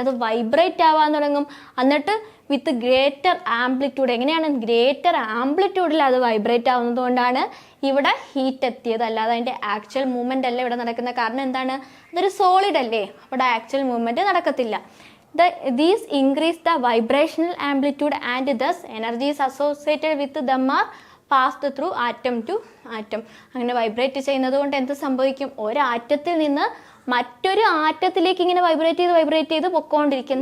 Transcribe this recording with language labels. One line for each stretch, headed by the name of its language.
Malayalam: അത് വൈബ്രേറ്റ് ആവാൻ തുടങ്ങും. എന്നിട്ട്
English: with greater amplitude,
Malayalam: എങ്ങനെയാണ് ഗ്രേറ്റർ ആംപ്ലിറ്റ്യൂഡിൽ അത് വൈബ്രേറ്റ് ആവുന്നത് കൊണ്ടാണ് ഇവിടെ ഹീറ്റ് എത്തിയത്. അല്ലാതെ അതിൻ്റെ ആക്ച്വൽ മൂവ്മെൻ്റ് അല്ല ഇവിടെ നടക്കുന്നത്. കാരണം എന്താണ്, അതൊരു സോളിഡ് അല്ലേ, അവിടെ ആക്ച്വൽ മൂവ്മെൻറ്റ് നടക്കത്തില്ല.
English: These increase the vibrational amplitude and thus energies associated with them are passed through atom to atom.
Malayalam: അങ്ങനെ വൈബ്രേറ്റ് ചെയ്യുന്നത് കൊണ്ട് എന്ത് സംഭവിക്കും, ഒരാറ്റത്തിൽ നിന്ന് മറ്റൊരു ആറ്റത്തിലേക്ക് ഇങ്ങനെ വൈബ്രേറ്റ് ചെയ്ത് പൊക്കോണ്ടിരിക്കും.